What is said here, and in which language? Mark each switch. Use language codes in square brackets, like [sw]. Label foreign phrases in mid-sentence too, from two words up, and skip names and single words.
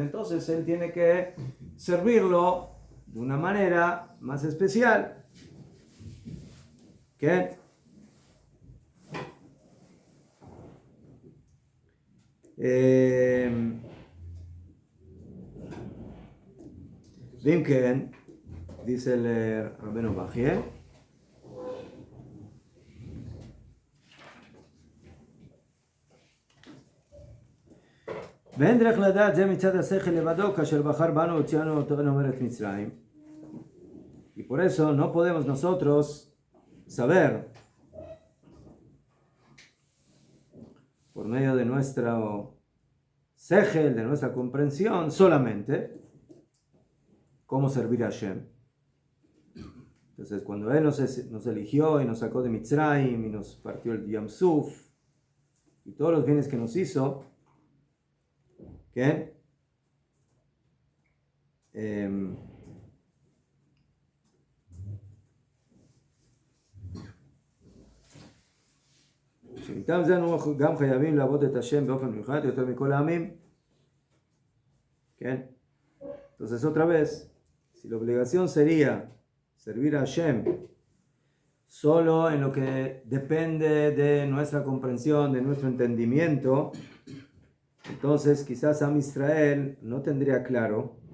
[es] Entonces él tiene que servirlo de una manera más especial. [he] ¿Qué? Limken, [es] dice el Rabbeinu Bajie, [he] ואין דרך לדעת זה מצד השכל לבדו כאשר בחר בנו הוציאנו אותנו מארץ מצרים. [es] Y por eso no podemos nosotros saber por medio de nuestro sejel, de nuestra comprensión solamente cómo servir a Hashem, Entonces, cuando Él nos eligió y nos sacó de Mitzrayim y nos partió el Yam Suf y todos los bienes que nos hizo, ¿qué? [he] שמטעם זה אנו גם חייבים לעבוד את השם באופן מיוחד יותר מכל העמים. [es] ¿Qué? Entonces, otra vez, si la obligación sería servir a Hashem solo en lo que depende de nuestra comprensión, de nuestro entendimiento, entonces quizás Am Israel no tendría claro